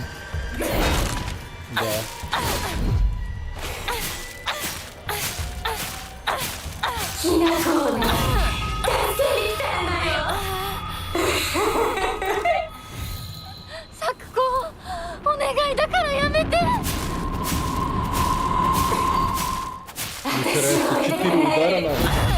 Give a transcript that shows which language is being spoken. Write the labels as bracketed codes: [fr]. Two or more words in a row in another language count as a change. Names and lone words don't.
[ru] Да. Сакуко, [ja] お願いだからやめて [ru] Не старайся, 4 удара надо.